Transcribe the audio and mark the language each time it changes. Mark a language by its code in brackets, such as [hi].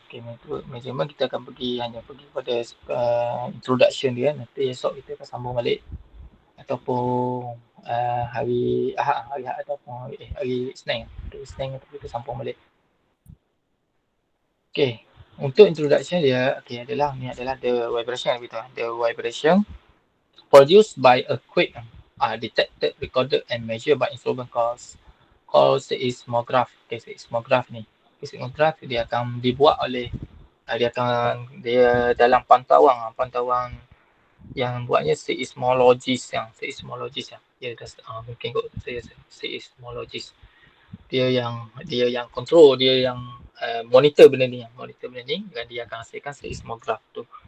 [ms] Okay, measurement kita akan hanya pergi pada introduction dia. Nanti esok kita akan sambung balik. Ataupun hari Ahad ataupun hari Isnin. Okay, Isnin kita sambung balik. Okay, untuk introduction dia, okay, ni adalah [en] the vibration. The vibration produced by earthquake are detected, recorded and measured by instrument called seismograph. [ms] Okay, seismograph ni. Seismograph dia akan dibuat oleh dia dalam pantauan yang buatnya seismologist. Dia mungkin kot saya seismologist. Dia yang control, dia yang monitor benda ni dan dia akan hasilkan seismograph tu.